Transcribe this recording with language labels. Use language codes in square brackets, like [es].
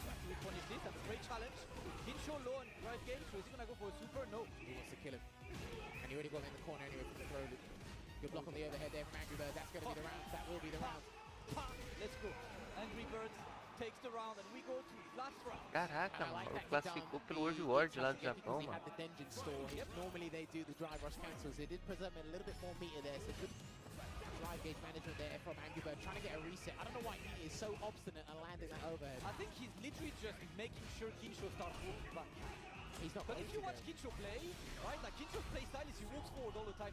[en] Which one is this? That's a great challenge. Kincho low on drive game, so is he going to go for a super? No. He wants to kill him. And he already got him in the corner anyway from the throw loop. Good block on the overhead there from Angry Bird. That's going to be the round. That will be the round. Let's go. Angry Birds takes the round and we go to last round. [pt] Caraca, mano, classificou pelo Overwatch lá do Japão, mano. [en] The dungeon store. Normally they do the drive rush cancels. They did present a little bit more meter there. So good drive gauge management there from Angry Bird, trying to get a reset. I don't know why he is so obstinate and landing that overhead. I think he's literally just making sure Kinsho starts walking back. He's not. But if you watch Kinsho play, right, like Kinsho's play style is he walks forward all the time.